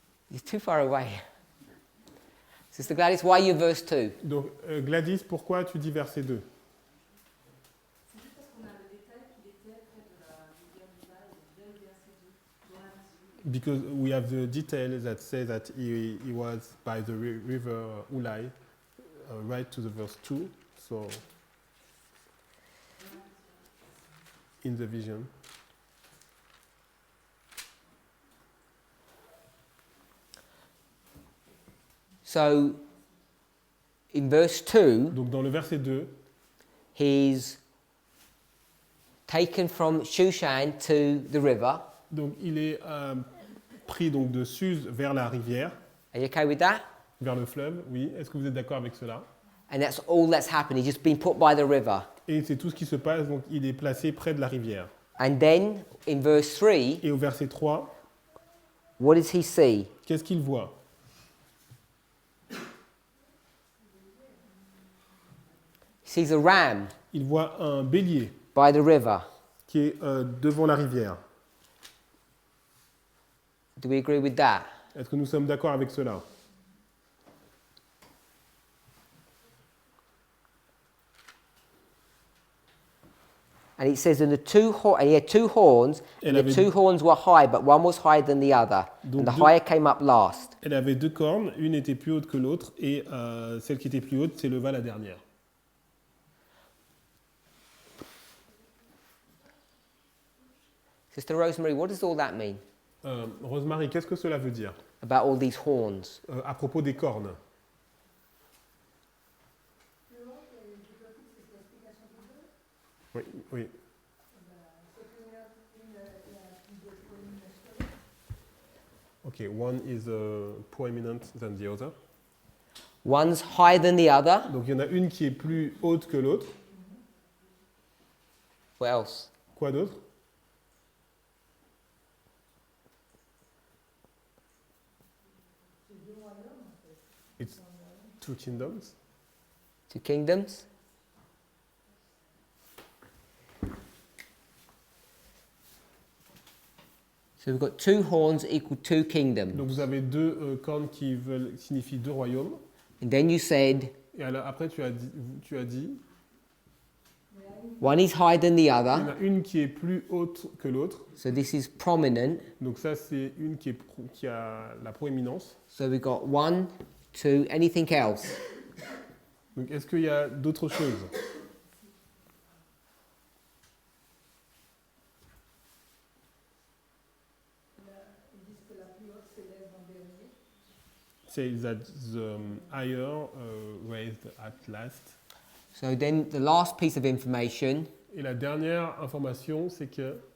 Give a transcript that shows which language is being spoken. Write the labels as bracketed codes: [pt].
[en] You're too far away. Sister Gladys, why you verse 2? [fr] Donc Gladys, pourquoi tu dis verset 2? C'est juste parce qu'on a le détail qu'il était près de la rivière Juda et dès le verset 2, dans la vision. [en] Because we have the detail that says that he was by the river Ulai, right to the verse 2, so in the vision. So, in verse 2, [fr] Donc dans le verset 2, [en] he's taken from Shushan to the river. [fr] donc il est pris donc de Suse vers la rivière, [en] Are you okay with that? [fr] vers le fleuve, oui. Est-ce que vous êtes d'accord avec cela? [en] And that's all that's happened. He's just been put by the river. [fr] Et c'est tout ce qui se passe, donc il est placé près de la rivière. [en] And then, in verse 3, [fr] Et au verset 3, [en] what does he see? [fr] qu'est-ce qu'il voit? [en] He sees a ram [fr] Il voit un bélier [en] by the river. [fr] qui est devant la rivière. [en] Do we agree with that? [fr] Est-ce que nous sommes d'accord avec cela? [en] And it says, and he had two horns, and [fr] Elle [en] the [fr] avait- [en] two horns were high, but one was higher than the other, [fr] Donc [en] and the [fr] deux- [en] higher came up last. [fr] Elle avait 2 cornes, une était plus haute que l'autre, et celle qui était plus haute s'éleva la dernière. [en] Sister Rosemary, what does all that mean [fr] Rosemary, qu'est-ce que cela veut dire [en] about all these horns? [fr] à propos des cornes? Oui, oui. [en] Okay, one is prominent than the other. One's higher than the other. [fr] Donc il y en a une qui est plus haute que l'autre. [en] What else? [fr] Quoi d'autre? [en] It's 2 kingdoms. Two kingdoms. So we've got two horns equal two kingdoms. [fr] Donc vous avez 2 cornes qui signifient 2 royaumes. [en] And then you said [fr] Et alors, après tu as dit, [en] one is higher than the [fr] il y [en] other. [fr] en a une qui est plus haute que l'autre. [en] So this is prominent. [fr] Donc ça c'est une qui a la proéminence. [en] So we've got 1, 2, anything else? [fr] Donc est-ce qu'il y a d'autres choses? [en] Say that the higher raised at last. So then the last piece of information, [fr] Et la dernière information, c'est que